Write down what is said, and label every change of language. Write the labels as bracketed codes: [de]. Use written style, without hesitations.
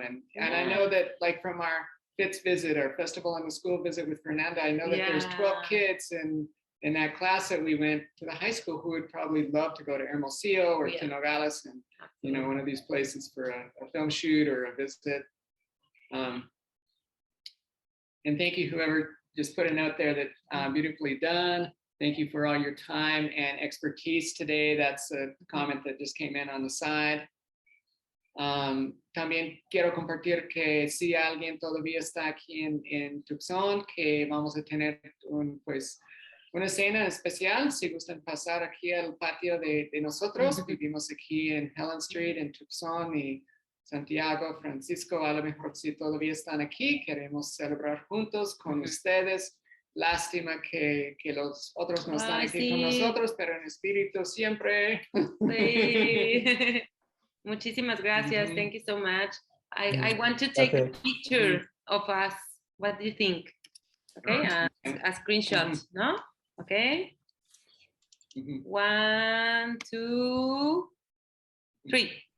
[en] And I know that, like, from our FITS visit, our festival in the school visit with Fernanda, I know that there's 12 kids in that class that we went to the high school who would probably love to go to Hermosillo or to Nogales, and one of these places for a film shoot or a visit. And thank you, whoever just put a note there, that beautifully done. Thank you for all your time and expertise today. That's a comment that just came in on the side. [es] También quiero compartir que si alguien todavía está aquí en Tucson, que vamos a tener una cena especial. Si gustan pasar aquí al patio de nosotros, vivimos aquí en Helen Street, en Tucson, y Santiago, Francisco, a lo mejor si todavía están aquí, queremos celebrar juntos con ustedes. Lástima que los otros no están aquí con nosotros, pero en espíritu siempre. Sí. Muchísimas gracias. [en] Thank you so much. I want to take a picture of us. What do you think? Okay, a screenshot, no? Okay. 1, 2, 3.